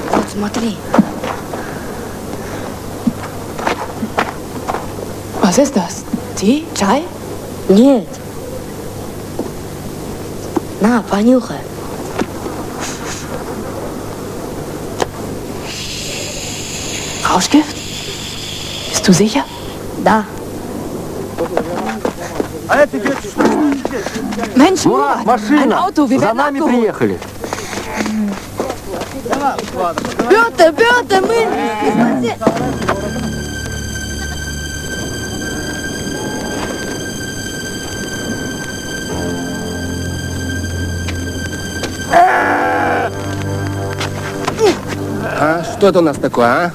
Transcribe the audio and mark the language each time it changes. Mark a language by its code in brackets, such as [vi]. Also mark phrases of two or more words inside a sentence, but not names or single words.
[ru] Смотри. [de] Was ist das? Tee? Chai? [ru] Нет. На, понюхай. [de] Rauschgift? Bist du sicher? [ru] Да. [de] Mensch, [ru] Мурат, [de] ein [ru] машина! [de] Auto, wir [ru] За [de] werden [ru] нами [de] abgeholt. [ru] приехали. Петр, мы... А что это у нас такое, а?